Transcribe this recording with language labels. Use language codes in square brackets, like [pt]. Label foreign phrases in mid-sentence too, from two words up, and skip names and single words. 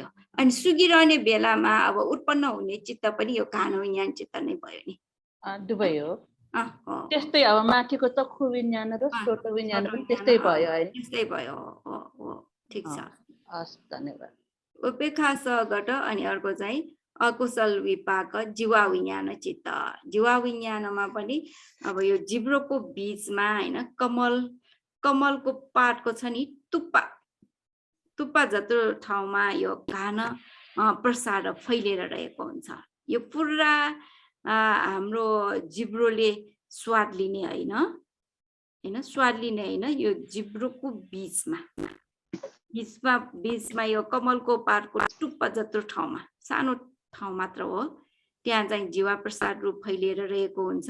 [ne] अनि सुगिरहने बेलामा अब उत्पन्न हुने चित्त पनि यो घान विज्ञान चित्त नै भयो नि। दुवै हो। त्यस्तै अब माथिको चक्षु विज्ञान र श्रोत विज्ञान पनि त्यस्तै भयो हैन? त्यस्तै भयो। ठीक छ, हस्, धन्यवाद। उपेक्षा सहगत अनि अर्को चाहिँ अकुशल विपाक जीवा विज्ञान चित्त। जीवा विज्ञानमा पनि अब यो जिब्रोको बीचमा हैन कमलको पातको छ नि तुप्पा जत्रो ठाउँमा यो घान प्रसाद फैलिएर रहेको हुन्छ। यो पुरा हाम्रो जिब्रोले स्वाद लिने हैन, यो जिब्रोको बीचमा यो कमलको पातको टुप्पा जत्रो ठाउँमा, सानो ठाउँ मात्र हो, त्यहाँ चाहिँ जीवा प्रसाद रूप फैलिएर रहेको हुन्छ।